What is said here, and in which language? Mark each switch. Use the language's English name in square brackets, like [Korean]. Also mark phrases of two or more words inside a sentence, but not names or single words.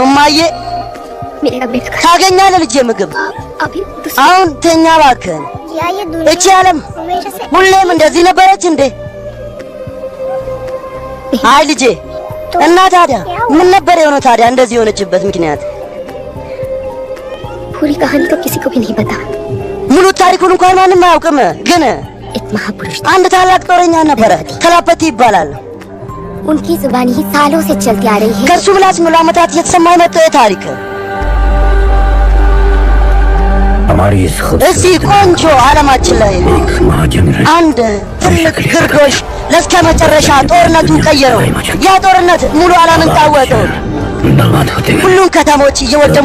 [Amharic] እማዬ ታገኛለህ ልጄ ምግብ። አሁን ተኛ እባክህን። እቺ ዓለም ሁሌም እንደዚህ ነበረች እንዴ? አይ ልጄ እና ታዲያ ምን ነበር የሆነው ታዲያ እንደዚህ የሆነችበት ምክንያት? [Hindi] पूरी कहानी तो किसी को भी नहीं पता। [Amharic] ሙሉ ታሪኩን እንኳን ማንም አያውቅም። ግን [Hindi] एक महापुरुष [Amharic] አንድ ታላቅ ጦረኛ ነበረ፣ ተላፐቲ ይባላል። [Hindi] उनकी जुबानी ही सालों से चलती आ रही है। [Amharic] ከሱ ምላስ ሙሉ ዓመታት እየተሰማ የመጣው የታሪክ እዚህ ቆንጆ ዓለማችን ላይ አንድ ትልቅ ግርዶሽ ለእስከ መጨረሻ ጦርነቱ ቀየረው። ያ ጦርነት ሙሉ ዓለምን ታወቀው። ሁሉም ከተሞች እየወደሙ